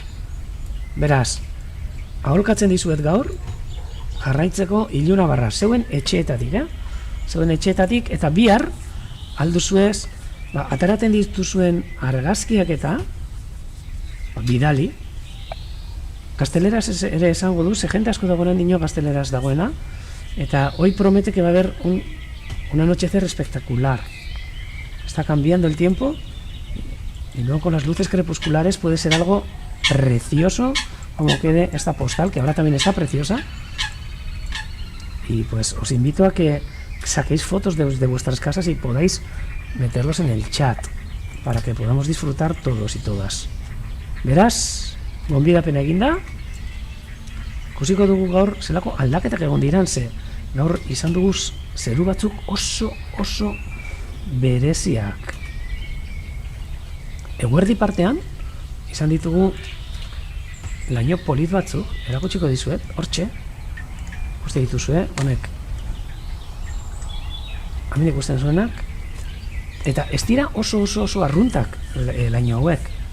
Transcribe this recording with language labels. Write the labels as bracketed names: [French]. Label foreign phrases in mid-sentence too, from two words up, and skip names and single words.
[Basque] Beraz, aholkatzen dizuet gaur jarraitzeko iluna barra zeuen etxeetatik, eta bihar alduzuez, ateraten dituzuen argazkiak eta bidali, gazteleraz ere esango du, ze jente asko dagoenan dino gazteleraz dagoena, eta [Spanish] hoy promete que va a haber un anochecer espectacular. Está cambiando el tiempo y luego con las luces crepusculares puede ser algo precioso como quede esta postal, que ahora también está preciosa. Y pues os invito a que saquéis fotos de vuestras casas y podáis meterlos en el chat para que podamos disfrutar todos y todas. [Basque] Beraz, gonbidapen eginda, ikusiko dugu gaur zelako aldaketak egon diran, ze gaur izan dugu zeru batzuk oso bereziak. Eguerdi partean izan ditugu laino polit batzuk, erakutsiko dizuet, hortxe, ikuste dituzue, honek hemen ikusten zuenak, eta ez dira oso arruntak laino hauek.